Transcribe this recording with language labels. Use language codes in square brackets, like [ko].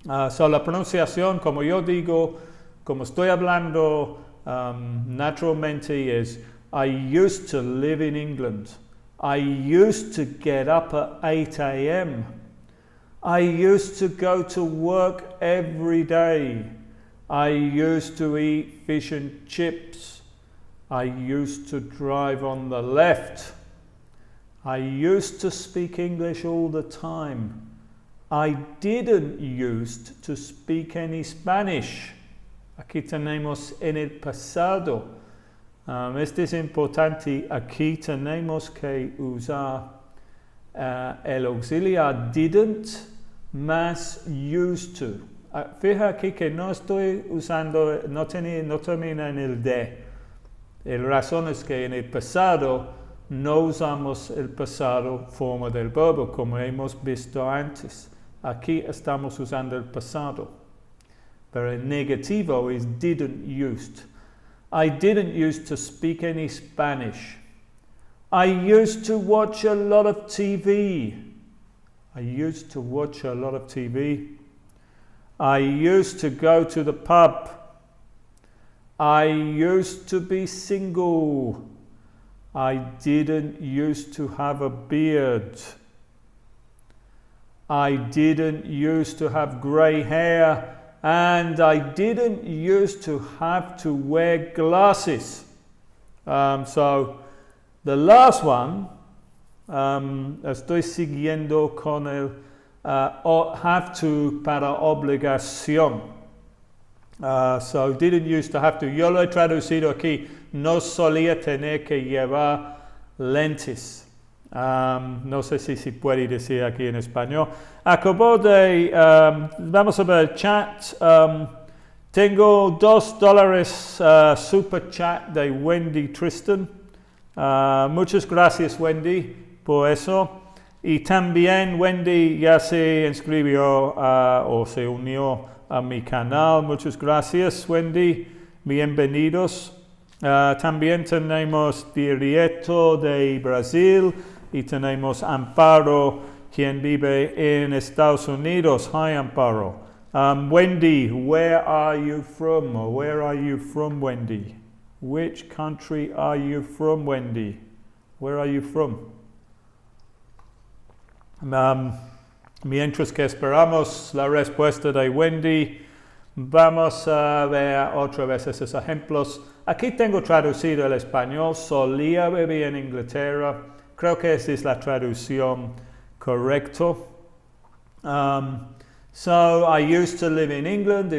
[es] So la pronunciación, como yo digo, como estoy hablando naturalmente es [en] I used to live in England. I used to get up at 8 a.m. I used to go to work every day. I used to eat fish and chips. I used to drive on the left. I used to speak English all the time. I didn't used to speak any Spanish. [es] Aquí tenemos en el pasado. Este es importante. Aquí tenemos que usar el auxiliar didn't más used to. Fija aquí que no estoy usando, no termina en el de. La razón es que en el pasado no usamos el pasado forma del verbo como hemos visto antes. Aquí estamos usando el pasado. Pero el negativo es didn't used. [en] I didn't used to speak any Spanish. I used to watch a lot of TV. I used to watch a lot of TV. I used to go to the pub. I used to be single. I didn't used to have a beard. I didn't used to have grey hair. And I didn't used to have to wear glasses. So the last one, [es] estoy siguiendo con el have to para obligación. [en] So didn't used to have to. [es] Yo lo he traducido aquí. No solía tener que llevar lentes. No sé si se puede decir aquí en español. Acabo de, vamos a ver el chat. Tengo $2 super chat de Wendy Tristan. Muchas gracias Wendy por eso. Y también Wendy ya se inscribió o se unió a mi canal. Muchas gracias Wendy. Bienvenidos. También tenemos Dirieto de Brasil. Y tenemos Amparo, quien vive en Estados Unidos. [en] Hi, Amparo. Wendy, where are you from? Or where are you from, Wendy? Which country are you from, Wendy? Where are you from? [es] Mientras que esperamos la respuesta de Wendy, vamos a ver otra vez esos ejemplos. Aquí tengo traducido el español. Solía vivir en Inglaterra. Creo que esa es la traducción correcta. [en] So, I used to live in England.